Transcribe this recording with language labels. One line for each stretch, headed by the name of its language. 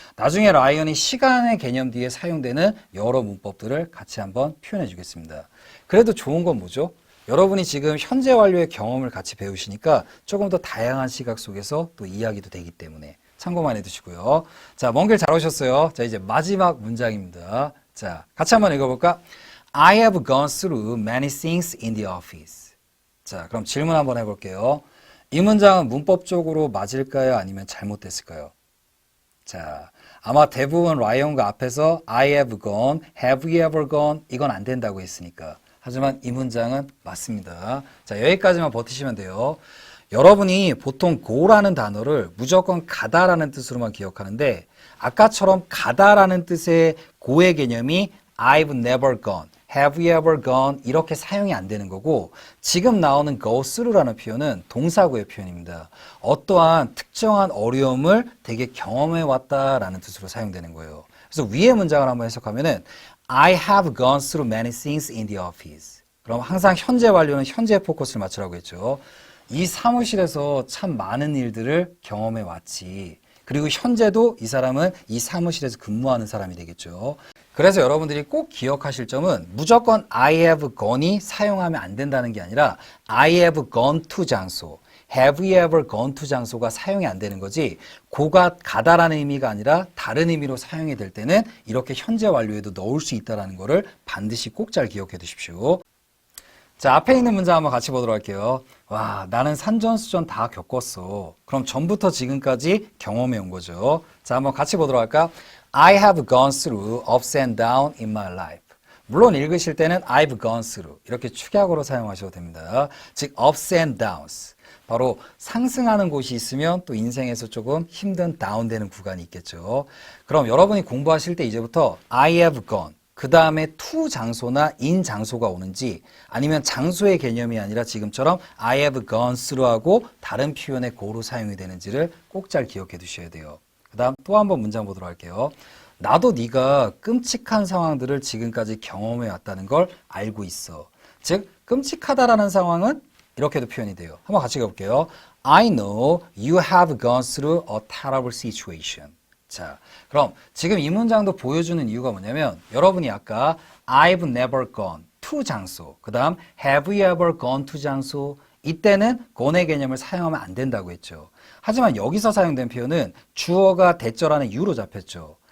Korean: 나중에 라이언이 시간의 개념 뒤에 사용되는 여러 문법들을 같이 한번 표현해 주겠습니다. 그래도 좋은 건 뭐죠? 여러분이 지금 현재 완료의 경험을 같이 배우시니까 조금 더 다양한 시각 속에서 또 이야기도 되기 때문에 참고만 해두시고요. 자, 먼 길 잘 오셨어요. 자, 이제 마지막 문장입니다. 자, 같이 한번 읽어볼까?
English: I have gone through many things in the office.
Korean: 자, 그럼 질문 한번 해볼게요. 이 문장은 문법적으로 맞을까요? 아니면 잘못됐을까요? 자, 아마 대부분 라이언과 앞에서
English: I have gone, have you ever gone
Korean: 이건 안 된다고 했으니까. 하지만 이 문장은 맞습니다. 자, 여기까지만 버티시면 돼요. 여러분이 보통 go라는 단어를 무조건 가다라는 뜻으로만 기억하는데 아까처럼 가다라는 뜻의 go의 개념이 I've never gone, have you ever gone 이렇게 사용이 안 되는 거고 지금 나오는 go through라는 표현은 동사구의 표현입니다. 어떠한 특정한 어려움을 되게 경험해 왔다라는 뜻으로 사용되는 거예요. 그래서 위의 문장을 한번 해석하면은
English: I have gone through many things in the office.
Korean: 그럼 항상 현재 완료는 현재에 포커스를 맞추라고 했죠. 이 사무실에서 참 많은 일들을 경험해 왔지. 그리고 현재도 이 사람은 이 사무실에서 근무하는 사람이 되겠죠. 그래서 여러분들이 꼭 기억하실 점은 무조건 I have gone이 사용하면 안 된다는 게 아니라 I have gone to 장소. Have you ever gone to 장소가 사용이 안 되는 거지 고가 가다라는 의미가 아니라 다른 의미로 사용이 될 때는 이렇게 현재 완료에도 넣을 수 있다는 거를 반드시 꼭 잘 기억해 두십시오. 자, 앞에 있는 문장 한번 같이 보도록 할게요. 와, 나는 산전수전 다 겪었어. 그럼 전부터 지금까지 경험해 온 거죠. 자, 한번 같이 보도록 할까?
English: I have gone through ups and downs in my life.
Korean: 물론 읽으실 때는 I've gone through 이렇게 축약으로 사용하셔도 됩니다. 즉 ups and downs. 바로 상승하는 곳이 있으면 또 인생에서 조금 힘든 다운되는 구간이 있겠죠. 그럼 여러분이 공부하실 때 이제부터 I have gone 그 다음에 to 장소나 in 장소가 오는지 아니면 장소의 개념이 아니라 지금처럼 I have gone through하고 다른 표현의 go로 사용이 되는지를 꼭 잘 기억해 두셔야 돼요. 그 다음 또 한번 문장 보도록 할게요. 나도 네가 끔찍한 상황들을 지금까지 경험해 왔다는 걸 알고 있어. 즉 끔찍하다라는 상황은 이렇게도 표현이 돼요. 한번 같이 가볼게요.
English: I know you have gone through a terrible situation.
Korean: 자, 그럼 지금 이 문장도 보여주는 이유가 뭐냐면 여러분이 아까 I've never gone to 장소, 그 다음 have you ever gone to 장소 이때는 gone의 개념을 사용하면 안 된다고 했죠. 하지만 여기서 사용된 표현은 주어가 대절하는 you로 잡혔죠.